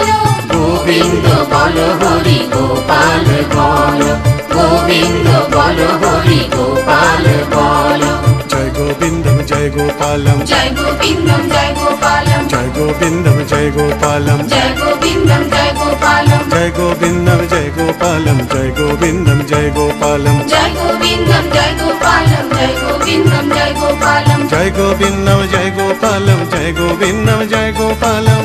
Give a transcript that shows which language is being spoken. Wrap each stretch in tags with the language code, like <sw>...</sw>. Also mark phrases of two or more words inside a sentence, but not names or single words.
<bn>গোবিন্দ বল হরি গোপাল বলো। গোবিন্দ বল হরি গোপাল বলো। জয় গোবিন্দম জয় গোপালম, জয় গোবিন্দম জয় গোপালম। জয় গোবিন্দম জয় গোপালম। জয় গোবিন্দম জয় গোপালম। గోపాలం</bn> <te>జయ గోవిందం జయ గోపాలం జయ గోవిందం జయ గోపాలం జయ గోవిందం జయ గోపాలం జయ గోవిందం జయ గోపాలం జయ గోవిందం జయ గోపాలం జయ గోవిందం జయ గోపాలం</te>